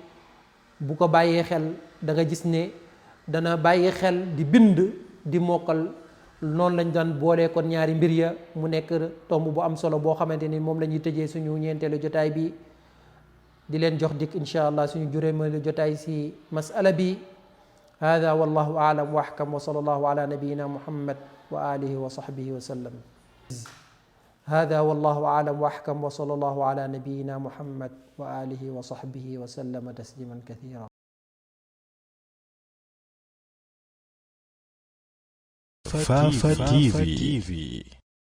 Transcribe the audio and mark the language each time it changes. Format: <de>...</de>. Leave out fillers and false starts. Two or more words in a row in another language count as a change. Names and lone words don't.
<wo>bu ko bàyyee xel da nga gis ne dana bàyyi xel di bind di mokkal noonu lañ daan boolee kon ñaari mbir ya mu nekk tomb bu am solo boo xamante ni moom la ñuy tëjee suñu ñeenteelu jotaay bi di leen jox dikk</wo> <ar>إن شاء الله</ar> <wo>suñu juróomeelu jotaay si masala bi</wo> <ar>هذا والله أعلم وأحكم وصلى الله على نبينا محمد وآله وصحبه وسلم هذا والله أعلم وأحكم وصلى الله على نبينا محمد وآله وصحبه وسلم تسليما كثيرا Fafa TV.</ar>